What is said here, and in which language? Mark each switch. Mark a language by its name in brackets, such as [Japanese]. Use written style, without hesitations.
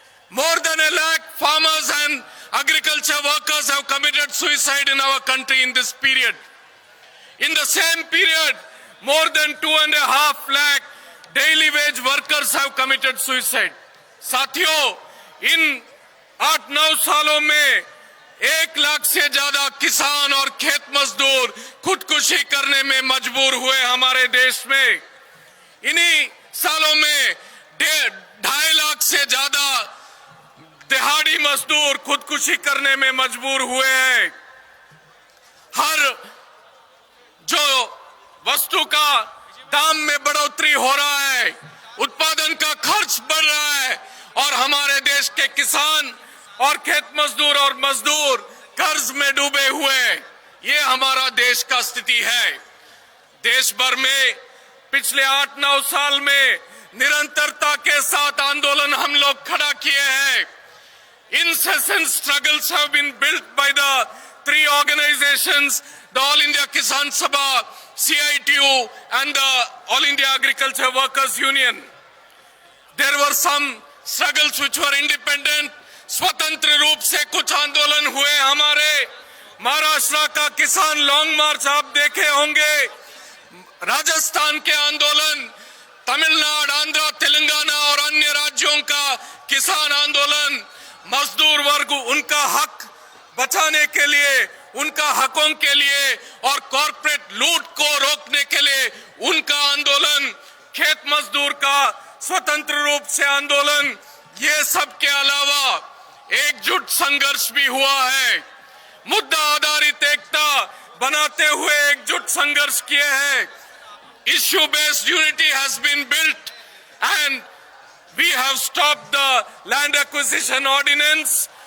[English] More than a lakh farmers and agriculture workers have committed suicide in our country in this period. In the same period, more than 2.5 lakh daily wage workers have committed suicide. [Hindi] साथियों, इन 8-9 सालों में 1 लाख से ज्यादा किसान और खेत मजदूर खुदकुशी करने में मजबूर हुए हमारे देश में। इन्हीं सालों में 2.5 लाख से ज्यादा दिहाड़ी मजदूर खुदकुशी करने में मजबूर हुए हैं। हर जो वस्तु का दाम में बढ़ोतरी हो रहा है, उत्पादन का खर्च बढ़ रहा है और हमारे देश के किसान और खेत मजदूर और मजदूर कर्ज में डूबे हुए। ये हमारा देश का स्थिति है। देश भर में पिछले 8-9 साल में निरंतरता के साथ आंदोलन हम लोग खड़ा किए हैं। [English] Incessant struggles have been built by the 3 organizations, the All India Kisan Sabha, CITU and the All India Agriculture Workers Union. There were some struggles which were independent. [Hindi] स्वतंत्र रूप से कुछ आंदोलन हुए हमारे। महाराष्ट्र का किसान लॉन्ग मार्च आप देखे होंगे, राजस्थान के आंदोलन, तमिलनाडु, आंध्र, तेलंगाना और अन्य राज्यों का किसान आंदोलन, मजदूर वर्ग उनका हक बचाने के लिए, उनका हकों के लिए और कॉर्पोरेट लूट को रोकने के लिए उनका आंदोलन, खेत मजदूर का स्वतंत्र रूप से आंदोलन, ये सब के अलावा एकजुट संघर्ष भी हुआ है। मुद्दा आधारित एकता बनाते हुए एकजुट संघर्ष किए हैं। [English] Issue based unity has been built and we have stopped the land acquisition ordinance.